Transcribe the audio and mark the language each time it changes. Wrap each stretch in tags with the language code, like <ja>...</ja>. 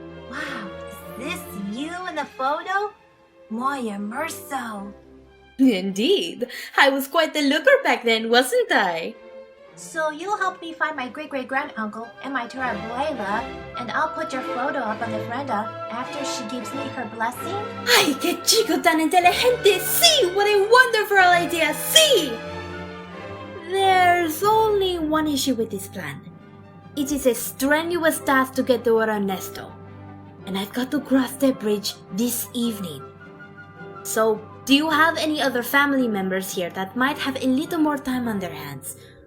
<en>Wow, is this you in the photo?</en> <es>Muy immerso.</es> <en>Indeed. I was quite the looker back then, wasn't I? So you'll help me find my great-great-granduncle and my abuela, and I'll put your photo up on the ofrenda after she gives me her blessing?</en> <es>¡Ay, qué chico tan inteligente! ¡Sí!</es> <en>What a wonderful idea! ¡Sí! There's only one issue with this plan. It is a strenuous task to get to Ernesto, and I've got to cross the bridge this evening. So, do you have any other family members here that might have a little more time on their hands?</en>